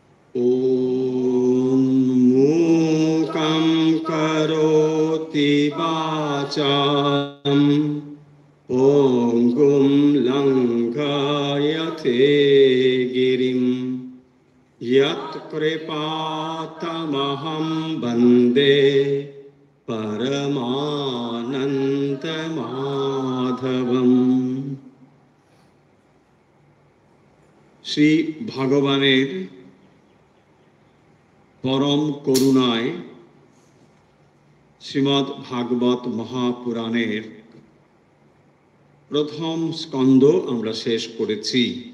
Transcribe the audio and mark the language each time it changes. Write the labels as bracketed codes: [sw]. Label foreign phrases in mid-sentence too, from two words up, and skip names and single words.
[sa] ॐ मूकं करोति वाचां पङ्गुं लङ्घयते गिरिं यत्कृपातमहं वन्दे परमानन्दमाधवम्। [bn] শ্রী ভগবানের পরম করুণায় শ্রীমদ্ ভাগবত মহাপুরাণের প্রথম স্কন্ধ আমরা শেষ করেছি।